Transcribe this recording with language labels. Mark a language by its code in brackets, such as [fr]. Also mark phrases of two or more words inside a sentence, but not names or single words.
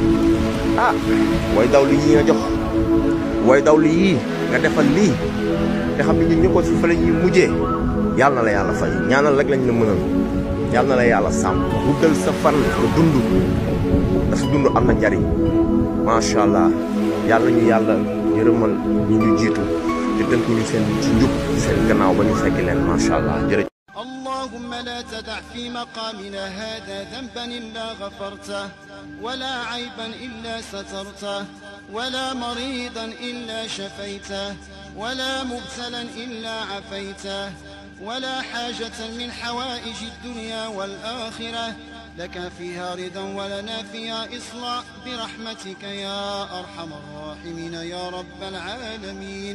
[wo] way daw li yii nga jox way daw li yii nga defal lii te xam ne ñun ñëpp fi fa la ñuy mujjee yàlla na la yàlla fay ñaanal rek lañ la mënal yàlla na la yàlla sàmm guddal sa fan nga dund da sa dund am na njariñ [ar] ما شاء الله [wo] yàlla ñu yàlla yërëmal ñi ñu jiitu te tënk ñu seen ci njub seen gannaaw ba ñu fekk leen [ar] ما شاء الله [wo] jërëjëf. [ar] اللهم لا تدع في مقامنا هذا ذنبا إلا غفرته ولا عيبا إلا سترته ولا مريضا إلا شفيته ولا مبتلا إلا عفيته ولا حاجة من حوائج الدنيا والآخرة لك فيها رضا ولنا فيها إصلاح برحمتك يا أرحم الراحمين يا رب العالمين.